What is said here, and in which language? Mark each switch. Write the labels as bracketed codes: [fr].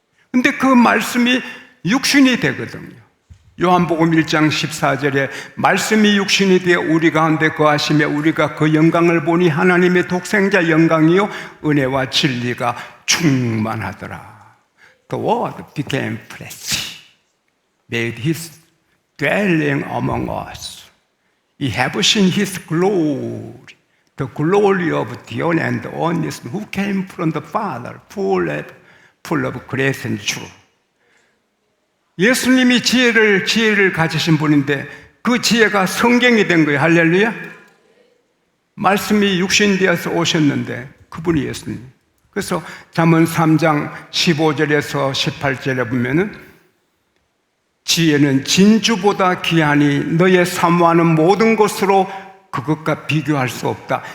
[ko] 근데 그 말씀이 육신이 되거든요. 요한복음 1장 14절에 말씀이 육신이 되어 우리 가운데 거하시며 우리가 그 영광을 보니 하나님의 독생자 영광이요 은혜와 진리가 충만하더라. [en] The word became flesh, made his dwelling among us. We have seen His glory, the glory of the only and only Son who came from the Father, full of grace and truth. [ko] 예수님이 지혜를 가지신 분인데 그 지혜가 성경이 된 거예요. 할렐루야. 말씀이 육신되어서 오셨는데 그분이 예수님. 그래서 잠언 3장 15절에서 18절에 보면은 지혜는 진주보다 귀하니 너의 사모하는 모든 것으로 그것과 비교할 수 없다.